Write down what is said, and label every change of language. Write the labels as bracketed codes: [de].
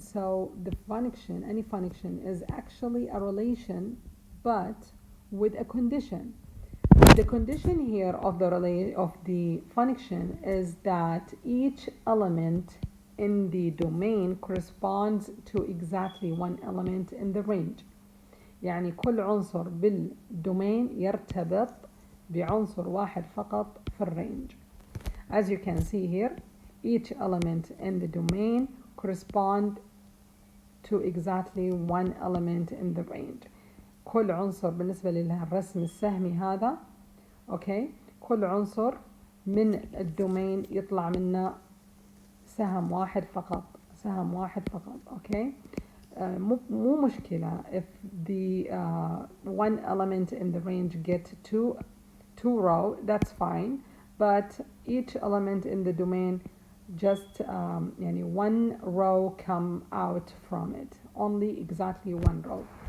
[en] So the function, any function, is actually a relation, but with a condition. The condition here of the function is that each element in the domain corresponds to exactly one element in the range. [ar] يعني كل عنصر بالدومين يرتبط بعنصر واحد فقط في الرينج. [en] As you can see here, each element in the domain correspond to exactly one element in the range. [ar] كل عنصر بالنسبة للرسم السهمي هذا، اوكي، كل عنصر من الدومين يطلع منه سهم واحد فقط، اوكي. مو مشكلة [en] if the one element in the range get two row, that's fine, but each element in the domain just [ar] يعني [en] one row come out from it, only exactly one row.